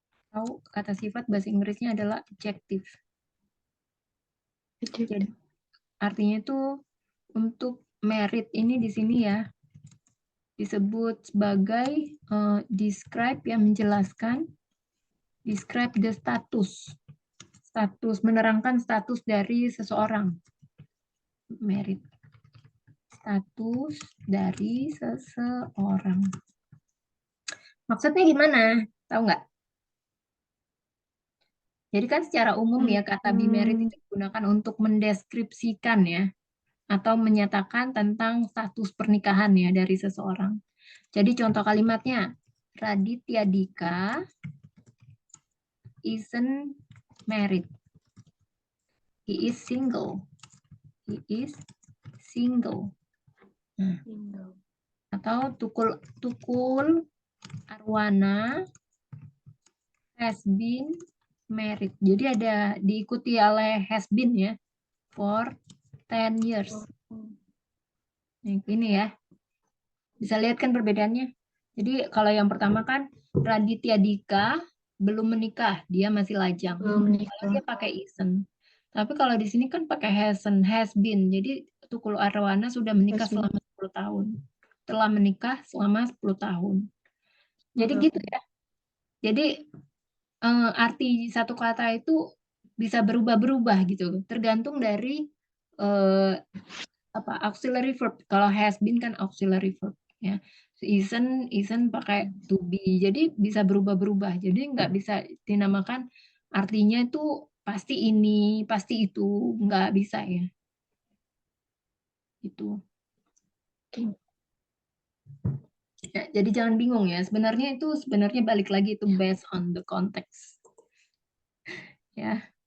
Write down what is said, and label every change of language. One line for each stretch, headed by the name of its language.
Indonesian: Atau kata sifat bahasa Inggrisnya adalah adjective. Jadi artinya itu untuk married ini di sini ya disebut sebagai describe yang menjelaskan, describe the status, menerangkan status dari seseorang, married, status dari seseorang. Maksudnya gimana? Tahu nggak? Jadi kan secara umum ya kata be married itu digunakan untuk mendeskripsikan ya atau menyatakan tentang status pernikahan ya dari seseorang. Jadi contoh kalimatnya, Raditya Dika isn't married.
English: He is single. He is single. Atau Tukul Arwana has been married.
Indonesian: Jadi ada diikuti oleh has been ya for 10 years. Nah, ini ya. Bisa lihat kan perbedaannya? Jadi kalau yang pertama kan Raditya Dika belum menikah, dia masih lajang. Kalau dia pakai isn't. Tapi kalau di sini kan pakai hasn't, has been. Jadi Tukul Arwana sudah menikah
English: Yes, Miss.
Indonesian: selama 10 tahun. Telah menikah selama 10 tahun. Jadi Betul. gitu ya. Jadi arti satu kata itu bisa berubah-berubah gitu, tergantung dari auxiliary verb. Kalau has been kan auxiliary verb ya. Isn't pakai to be. Jadi bisa berubah-berubah. Jadi nggak bisa dinamakan artinya itu pasti ini, pasti itu, nggak bisa ya. Itu. Oke. Ya, jadi jangan bingung ya. Sebenarnya balik lagi itu based on the context. Ya.